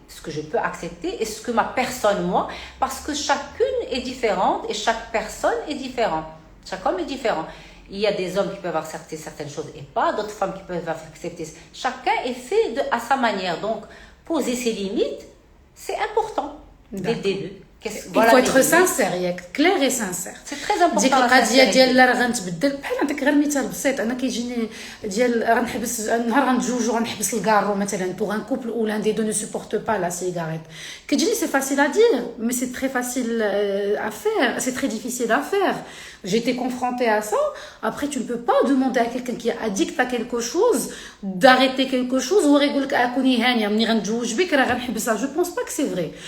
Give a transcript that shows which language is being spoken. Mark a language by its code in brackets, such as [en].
[fr] Ce que je peux accepter et ce que ma personne, moi, parce que chacune est différente et chaque personne est différente. Chaque homme est différent. Il y a des hommes qui peuvent accepter certaines choses et pas, d'autres femmes qui peuvent accepter. Chacun est fait à sa manière. Donc, poser ses limites, c'est important dès le début. Il faut être sincère, clair et sincère. C'est très important. [ar] ديك القضيه ديال لا راه غنتبدل بحال نعطيك غير مثال بسيط. انا كيجيني ديال غنحبس نهار غنتزوجو غنحبس الكارو مثلا pour un couple où l'un des deux ne supporte pas la cigarette. [fr] كتجيني c'est facile à dire mais c'est très facile à faire, c'est très difficile à faire. J'ai été confrontée à ça. Après tu ne peux pas demander à quelqu'un qui est addict à quelque chose d'arrêter quelque chose ou [ar] يقول لك اكوني هانيه ملي غنتزوج بك راه غنحبسها. [fr] Je pense pas que c'est vrai.